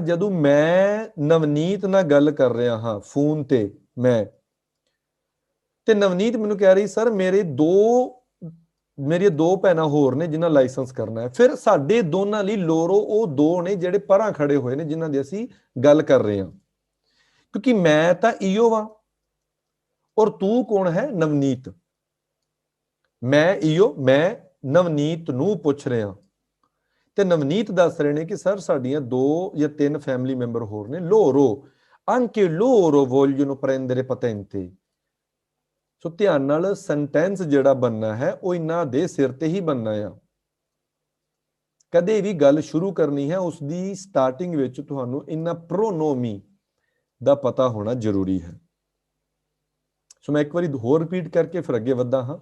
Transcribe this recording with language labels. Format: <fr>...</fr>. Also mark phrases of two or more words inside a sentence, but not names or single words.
<pa>ਜਦੋਂ ਮੈਂ ਨਵਨੀਤ ਨਾਲ ਗੱਲ ਕਰ ਰਿਹਾ ਹਾਂ ਫੋਨ ਤੇ, ਮੈਂ ਤੇ ਨਵਨੀਤ ਮੈਨੂੰ ਕਹਿ ਰਹੀ ਸਰ ਮੇਰੀਆਂ ਦੋ ਭੈਣਾਂ ਹੋਰ ਨੇ ਜਿਨ੍ਹਾਂ ਲਾਇਸੈਂਸ ਕਰਨਾ ਹੈ, ਫਿਰ ਸਾਡੇ ਦੋਨਾਂ ਲਈ ਲੋਰੋ ਉਹ ਦੋ ਨੇ ਜਿਹੜੇ ਪਰਾਂ ਖੜੇ ਹੋਏ ਨੇ, ਜਿਨ੍ਹਾਂ ਦੀ ਅਸੀਂ ਗੱਲ ਕਰ ਰਹੇ ਹਾਂ। ਕਿਉਂਕਿ ਮੈਂ ਤਾਂ ਈਓ ਵਾਂ, ਔਰ ਤੂੰ ਕੌਣ ਹੈ? ਨਵਨੀਤ। ਮੈਂ ਈਓ, ਮੈਂ ਨਵਨੀਤ ਨੂੰ ਪੁੱਛ ਰਿਹਾ, ਤੇ ਨਵਨੀਤ ਦੱਸ ਰਹੇ ਨੇ ਕਿ ਸਰ ਸਾਡੀਆਂ 2 ਜਾਂ 3 ਫੈਮਿਲੀ ਮੈਂਬਰ ਹੋਰ ਨੇ,</pa> <it>loro anche loro vogliono prendere patente.</it> <pa>ਸੋ ਧਿਆਨ ਨਾਲ ਸੈਂਟੈਂਸ ਜਿਹੜਾ ਬਣਨਾ ਹੈ ਉਹ ਇਹਨਾਂ ਦੇ ਸਿਰ ਤੇ ਹੀ ਬਣਨਾ ਆ। ਕਦੇ ਵੀ ਗੱਲ ਸ਼ੁਰੂ ਕਰਨੀ ਹੈ, ਉਸ ਦੀ ਸਟਾਰਟਿੰਗ ਵਿੱਚ ਤੁਹਾਨੂੰ ਇਹਨਾਂ ਪ੍ਰੋਨੋਮੀ ਦਾ ਪਤਾ ਹੋਣਾ ਜ਼ਰੂਰੀ ਹੈ। ਸੋ ਮੈਂ ਇੱਕ ਵਾਰੀ ਹੋਰ ਰਿਪੀਟ ਕਰਕੇ ਫਿਰ ਅੱਗੇ ਵਧਦਾ ਹਾਂ।</pa>